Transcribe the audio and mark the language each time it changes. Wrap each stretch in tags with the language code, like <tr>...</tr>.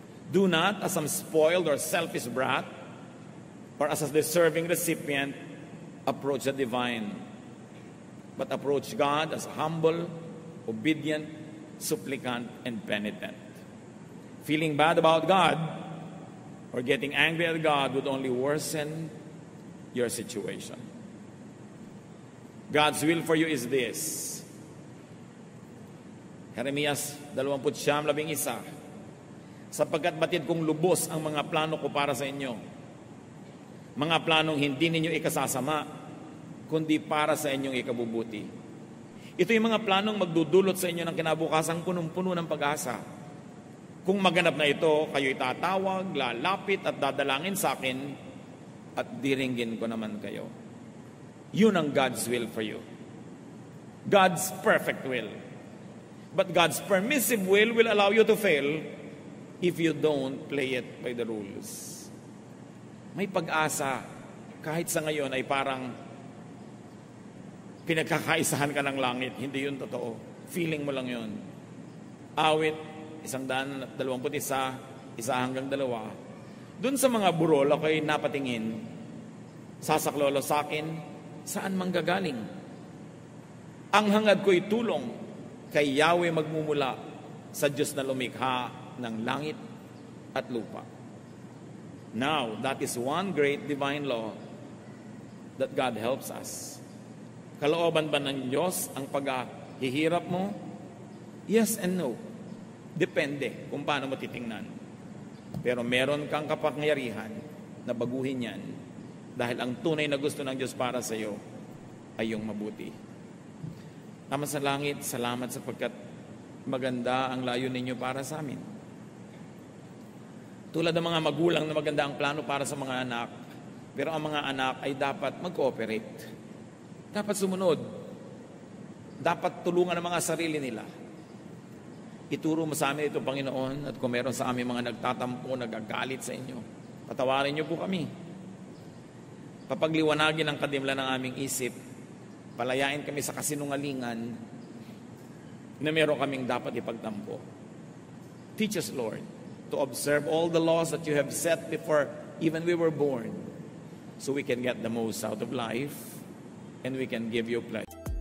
<en>Do not, as some spoiled or selfish brat, or as a deserving recipient, approach the divine, but approach God as a humble, obedient, supplicant, and penitent. Feeling bad about God or getting angry at God would only worsen your situation. God's will for you is this.</en> <tl>Jeremias 29:11, sapagkat batid kong lubos ang mga plano ko para sa inyo. Mga planong hindi ninyo ikasasama, kundi para sa inyong ikabubuti. Ito yung mga planong magdudulot sa inyo ng kinabukasang punong-puno ng pag-asa. Kung maganap na ito, kayo'y tatawag, lalapit at dadalangin sa akin at diringgin ko naman kayo. Yun ang</tl> <en>God's will for you. God's perfect will. But God's permissive will allow you to fail if you don't play it by the rules.</en> <tl>May pag-asa kahit sa ngayon ay parang pinagkakaisahan ka ng langit. Hindi yun totoo. Feeling mo lang yun. Awit 121, 1 hanggang 2. Doon sa mga burol ako'y napatingin, sasaklolo sa akin, saan manggagaling? Ang hangad ko'y tulong kay Yahweh magmumula sa Diyos na lumikha ng langit at lupa.</tl> <en>Now, that is one great divine law that God helps us.</en> <tl>Kalooban ba ng Diyos ang paghihirap mo?</tl> <en>Yes and no.</en> <tl>Depende kung paano mo titingnan. Pero meron kang kapangyarihan na baguhin yan dahil ang tunay na gusto ng Diyos para sa iyo ay yung mabuti. Ama sa langit, salamat sapagkat maganda ang layo ninyo para sa amin. Tulad ng mga magulang na maganda ang plano para sa mga anak, pero ang mga anak ay dapat mag-cooperate. Dapat sumunod. Dapat tulungan ang mga sarili nila. Ituro mo sa amin ito, Panginoon, at kung meron sa amin mga nagtatampo, nagagalit sa inyo, patawarin niyo po kami. Papagliwanagin ang kadimlan ng aming isip, palayain kami sa kasinungalingan na meron kaming dapat ipagtampo.</tl> <en>Teach us, Lord, to observe all the laws that you have set before even we were born, so we can get the most out of life and we can give you pleasure.</en>